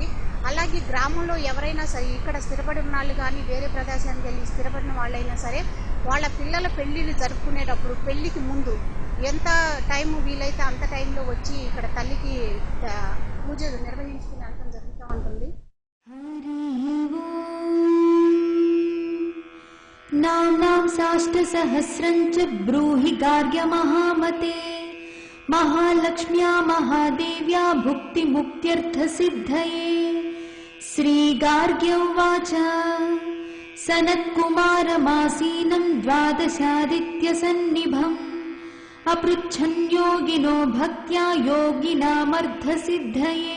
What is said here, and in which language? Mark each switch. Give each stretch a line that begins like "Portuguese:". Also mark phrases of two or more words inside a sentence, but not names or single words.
Telugu: అలాగే గ్రామంలో ఎవరైనా సరే ఇక్కడ స్థిరపడి ఉన్న వాళ్ళు కానీ వేరే ప్రదేశానికి వెళ్ళి స్థిరపడిన వాళ్ళైనా సరే వాళ్ళ పిల్లల పెళ్ళిళ్ళు జరుపుకునేటప్పుడు పెళ్ళికి ముందు ఎంత టైం వీలైతే అంత టైంలో వచ్చి ఇక్కడ తల్లికి పూజ నిర్వహించుకుని వెళ్ళడం జరుగుతూ ఉంటుంది.
Sanskrit: नाम्नां साष्टसहस्रञ्च ब्रूहि गार्ग्य महामते महालक्ष्म्या महादेव्या भुक्तिमुक्त्यर्थसिद्धये। श्रीगार्ग्य उवाच सनत्कुमारमासीनं द्वादशादित्यसन्निभम् अपृच्छन् योगिनो भक्त्या योगिनामर्थसिद्धये।